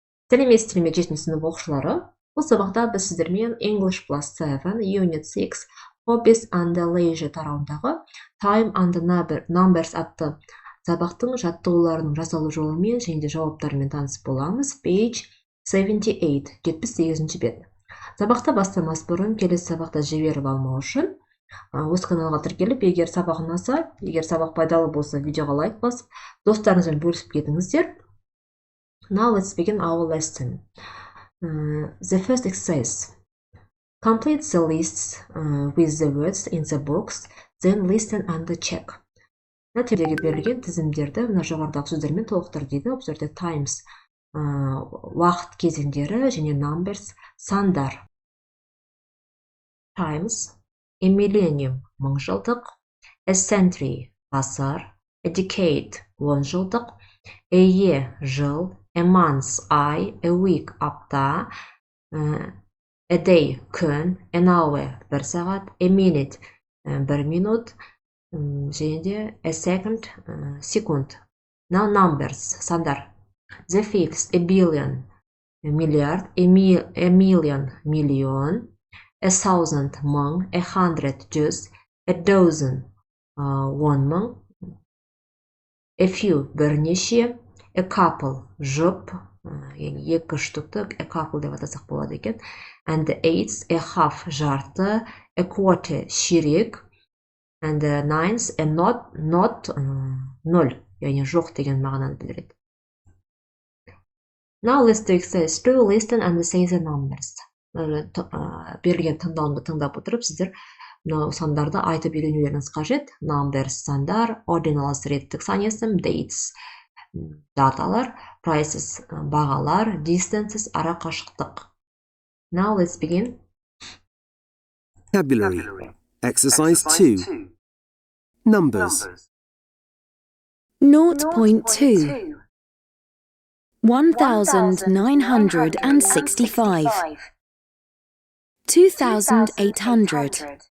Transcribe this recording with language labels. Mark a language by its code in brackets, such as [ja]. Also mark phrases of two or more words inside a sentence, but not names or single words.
[kk] Сәлеметсіз тіліме 7 сынып оқушылары. Бұл сабақта біз сіздермен English plus 7 Unit 6 Hobbies and Leisure тарауындағы Time and Numbers атты сабақтың жаттығуларының жасалу жолымен және де жауаптарымен танысып боламыз. Page 78, 78-ші бет. Сабақта бастамас бұрын келесі сабақта жіберіп алмау үшін осы каналға тіркеліп, егер сабақ ұнаса, егер сабақ пайдалы болса, видеоға лайк басып, достарыңызбен бөлісіп кетіңіздер. [en] Now let's begin our lesson. The first exercise. Complete the lists with the words in the box, then listen and check. [kk] Нәтижеге берілген тізімдерді мына жоғарыдағы сөздермен толықтыр дейді. Бұл жерде times уақыт кезеңдері және numbers сандар. [en] Times, a millennium [kk] мың жылдық, [en] a century ғасыр, a decade 10 жылдық, a year жыл, a month ай, a week апта, a day күн, an hour [kk] бір сағат, [en] a minute [kk] бір минут, және де [en] a second [kk] секунд. [en] Now numbers сандар. The fifth, a billion миллиард, a million миллион, a thousand мың, a hundred [kk] жүз, [en] a dozen [kk] 10 мың, [en] a few [kk] бірнеше, [en] a couple [kk] жұп, яғни екі штукты [en] a couple [kk] деп атасақ болады екен, [en] and the eighth, a half жарты, a quarter ширек, and the ninth, a not [kk] ноль, яғни жоқ деген мағынаны білдіреді. [en] Now let's do exercise 2, listen and say the numbers. [kk] Берілген тыңдауымды тыңдап отырып, сіздер сандарды айтып үйренулеріңіз қажет. Numbers сандар, ordinals реттік сан есім, dates даталар, prices бағалар, distances ара қашықтық. [en] Now let's begin. Vocabulary. Exercise 2. Numbers. 0.2 1965 2800